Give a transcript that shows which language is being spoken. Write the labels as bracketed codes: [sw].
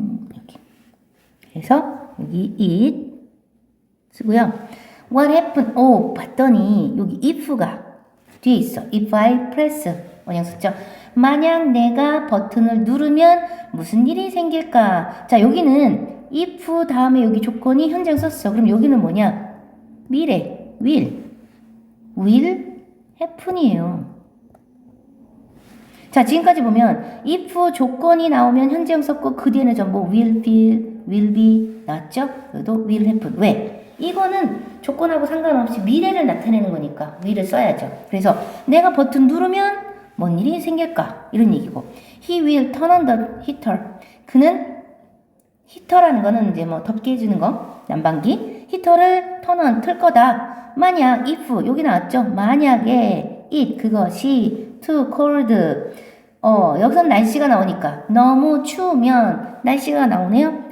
[ko] 이렇게 그래서 여기 it 쓰고요. [en] what happened [ko] 봤더니 여기 if가 뒤에 있어. [en] if I press [ko] 원형 썼죠. 만약 내가 버튼을 누르면 무슨 일이 생길까? 자 여기는 if 다음에 여기 조건이 현재형 썼어. 그럼 여기는 뭐냐? 미래, [en] will happen [ko] 이에요. 자, 지금까지 보면 if 조건이 나오면 현재형 썼고 그 뒤에는 전부 [en] will be [ko] 나왔죠? 여기도 [en] will happen. [ko] 왜? 이거는 조건하고 상관없이 미래를 나타내는 거니까 will을 써야죠. 그래서 내가 버튼 누르면 뭔 일이 생길까? 이런 얘기고 [en] he will turn on the heater. [ko] 그는 히터라는 거는 이제 뭐 덥게 해주는 거, 난방기. 히터를 틀 거다. 만약 if 여기 나왔죠? 만약에 it 그것이 [en] too cold [ko] 여기선 날씨가 나오니까 너무 추우면 날씨가 나오네요.